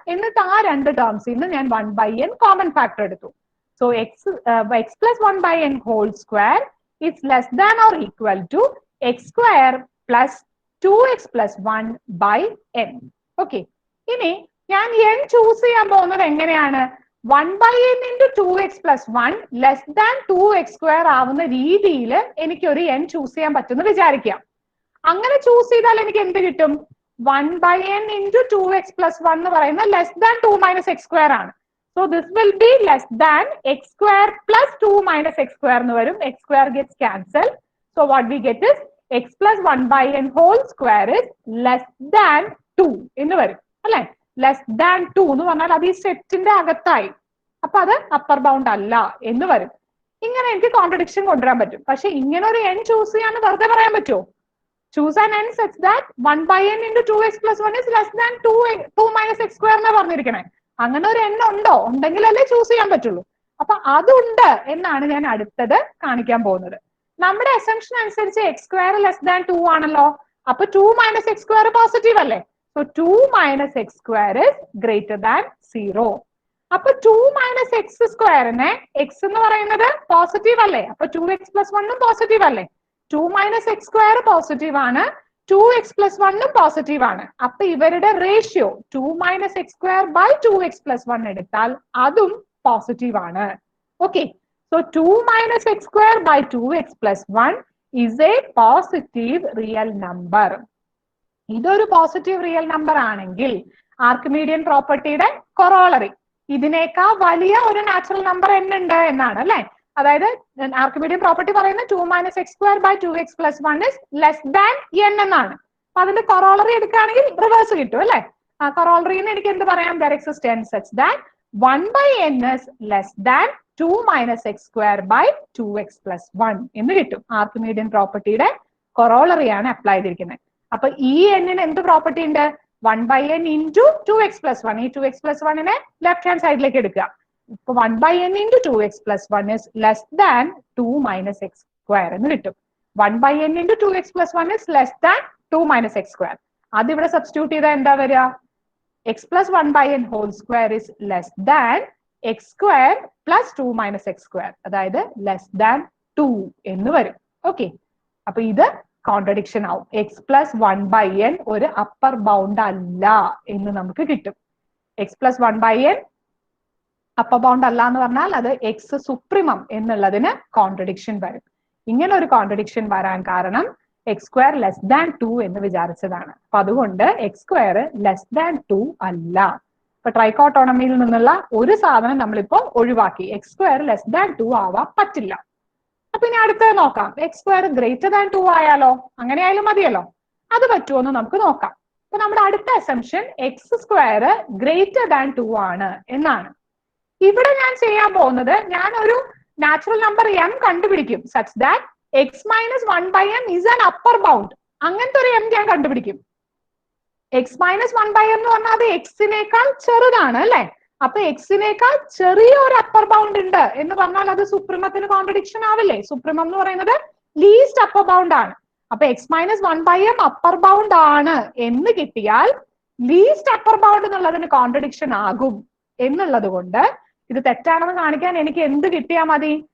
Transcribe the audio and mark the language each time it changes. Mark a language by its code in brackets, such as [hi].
[ml] എന്നിട്ട് ആ രണ്ട് ടേംസിൽ നിന്ന് ഞാൻ 1/n കോമൺ ഫാക്ടർ എടുത്തു. [en] So x plus 1/n whole square is less than or equal to x square plus 2x plus 1/n. [ml] Okay, ഇനി ഞാൻ n ചൂസ് ചെയ്യാൻ പോകുന്നത് എങ്ങനെയാണ്? 1/n into 2x plus 1 less than 2x square ആവുന്ന രീതിയിൽ എനിക്ക് ഒരു n ചൂസ് ചെയ്യാൻ പറ്റുമെന്ന് വിചാരിക്കാം. അങ്ങനെ ചൂസ് ചെയ്താൽ എനിക്ക് എന്ത് കിട്ടും? 1/n into 2x plus 1 എന്ന് പറയുന്നത് less than 2 minus X square ആണ്. [en] so this will be less than x square plus 2 minus x square [ml] എന്ന് വരും. [en] X square gets cancel. So what we get is x plus 1/n whole square is less than 2 [ml] എന്ന് വരും അല്ലെ. Less than 2 എന്ന് പറഞ്ഞാൽ അത് ഈ സെറ്റിന്റെ അകത്തായി. അപ്പൊ അത് അപ്പർ ബൗണ്ട് അല്ല എന്ന് വരും. ഇങ്ങനെ എനിക്ക് കോൺട്രഡിക്ഷൻ കൊണ്ടുവരാൻ പറ്റും. പക്ഷെ ഇങ്ങനെ ഒരു n ചൂസ് ചെയ്യാന്ന് വെറുതെ പറയാൻ പറ്റുമോ? [en] choose an n such that 1 by n into 2x plus 1 is less than 2 minus x square [ml] എന്നാ പറഞ്ഞിരിക്കണേ. അങ്ങനെ ഒരു n ഉണ്ടോ? ഉണ്ടെങ്കിലല്ലേ ചൂസ് ചെയ്യാൻ പറ്റുള്ളൂ. അപ്പൊ അതുണ്ട് എന്നാണ് ഞാൻ അടുത്തത് കാണിക്കാൻ പോകുന്നത്. നമ്മുടെ അസംഷൻ അനുസരിച്ച് എക്സ് സ്ക്വയർ ലെസ് ദാൻ 2 ആണല്ലോ. അപ്പൊ 2 മൈനസ് എക്സ് സ്ക്വയർ പോസിറ്റീവ് അല്ലേ? [en] So 2 minus x square is greater than 0. [ml] അപ്പൊ 2 മൈനസ് എക്സ് സ്ക്വയറിനെ എക്സ് എന്ന് പറയുന്നത് പോസിറ്റീവ് അല്ലേ? അപ്പൊ 2x പ്ലസ് 1 പോസിറ്റീവ് അല്ലേ? 2 മൈനസ് എക്സ് സ്ക്വയർ പോസിറ്റീവ് ആണ്, 2x പ്ലസ് 1 പോസിറ്റീവ് ആണ്. അപ്പൊ ഇവരുടെ ratio 2 minus X square by 2x plus 1 എടുത്താൽ അതും പോസിറ്റീവ് ആണ്. [en] Okay, so 2 minus x square by 2x plus 1 is a positive real number. [ml] ഇതൊരു positive real number ആണെങ്കിൽ ആർക്കിമീഡിയൻ പ്രോപ്പർട്ടിയുടെ കൊറോളറി ഇതിനേക്കാൾ വലിയ ഒരു നാച്ചുറൽ നമ്പർ n ഉണ്ട് എന്നാണ് അല്ലെ. അതായത് ആർക്കിമീഡിയൻ പ്രോപ്പർട്ടി പറയുന്നത് 2 minus X square by 2x plus 1 is less than n എന്നാണ്. അപ്പൊ അതിന്റെ കൊറോളറി എടുക്കുകയാണെങ്കിൽ റിവേഴ്സ് കിട്ടും അല്ലെ. ആ കൊറോളറിന്ന് എനിക്ക് എന്ത് പറയാം? [en] there exists n such that 1 by n is less than 2 minus x square by 2x plus 1 [ml] എന്ന് കിട്ടും. ആർക്കിമീഡിയൻ പ്രോപ്പർട്ടിയുടെ കൊറോളറി ആണ് അപ്ലൈ ചെയ്തിരിക്കുന്നത്. അപ്പൊ ഈ n എന്ത് പ്രോപ്പർട്ടി ഉണ്ട്? 1 by n into 2x plus 1. ഈ 2x plus 1 ലെഫ്റ്റ് ഹാൻഡ് സൈഡിലേക്ക് എടുക്കുക. [en] ഇപ്പൊ 1 by n into 2x plus 1 is less than 2 minus x square [ml] എന്ന് കിട്ടും. [en] 1 by n into 2x plus 1 is less than 2 minus x square. [ml] അത് ഇവിടെ substitute ചെയ്താൽ എന്താ വരിക? [en] x plus 1 by n whole square is less than x square plus 2 minus x square. [ml] അതായത് less than 2 എന്ന് വരും. ഓക്കെ, അപ്പൊ ഇത് കോൺട്രഡിക്ഷൻ ആവും. എക്സ് പ്ലസ് 1 ബൈ എൻ ഒരു അപ്പർ ബൗണ്ട് അല്ല എന്ന് നമുക്ക് കിട്ടും. X plus 1 by N upper bound അല്ല എന്ന് പറഞ്ഞാൽ അത് എക്സ് സുപ്രീമം എന്നുള്ളതിന് കോൺട്രഡിക്ഷൻ വരും. ഇങ്ങനെ ഒരു കോൺട്രഡിക്ഷൻ വരാൻ കാരണം എക്സ് സ്ക്വയർ ലെസ് ദാൻ 2 എന്ന് വിചാരിച്ചതാണ്. അപ്പൊ അതുകൊണ്ട് എക്സ് സ്ക്വയർ ലെസ് ദാൻ 2 അല്ല. ഇപ്പൊ ട്രൈക്കോട്ടോണമിയിൽ നിന്നുള്ള ഒരു സാധനം നമ്മളിപ്പോ ഒഴിവാക്കി. എക്സ് സ്ക്വയർ ലെസ് ദാൻ 2 ആവാൻ പറ്റില്ല. അപ്പൊ ഇനി അടുത്തത് നോക്കാം. എക്സ് സ്ക്വയർ ഗ്രേറ്റർ ദാൻ 2 ആയാലോ? അങ്ങനെ ആയാലും മതിയല്ലോ. അത് പറ്റുമോ എന്ന് നമുക്ക് നോക്കാം. അപ്പൊ നമ്മുടെ അടുത്ത assumption X square greater than 2 ആണ് എന്നാണ്. ഇവിടെ ഞാൻ ചെയ്യാൻ പോകുന്നത് ഞാൻ ഒരു നാച്ചുറൽ നമ്പർ m കണ്ടുപിടിക്കും [en] such that x minus 1 by m is an upper bound. [ml] അങ്ങനത്തെ ഒരു m ഞാൻ കണ്ടുപിടിക്കും. x minus 1 by m എന്ന് പറഞ്ഞാൽ അത് എക്സിനേക്കാൾ ചെറുതാണ് അല്ലെ. അപ്പൊ എക്സിനേക്കാൾ ചെറിയ ഒരു അപ്പർ ബൗണ്ട് ഉണ്ട് എന്ന് പറഞ്ഞാൽ അത് സുപ്രീമത്തിന് കോൺട്രഡിക്ഷൻ ആവില്ലേ? സുപ്രീമം എന്ന് പറയുന്നത് ലീസ്റ്റ് അപ്പർ ബൗണ്ട് ആണ്. അപ്പൊ X minus 1 by m upper bound ആണ് എന്ന് കിട്ടിയാൽ ലീസ്റ്റ് അപ്പർ ബൗണ്ട് എന്നുള്ളതിന് കോൺട്രഡിക്ഷൻ ആകും എന്നുള്ളത് കൊണ്ട് ഇത് തെറ്റാണെന്ന് കാണിക്കാൻ എനിക്ക് എന്ത് കിട്ടിയാൽ മതി?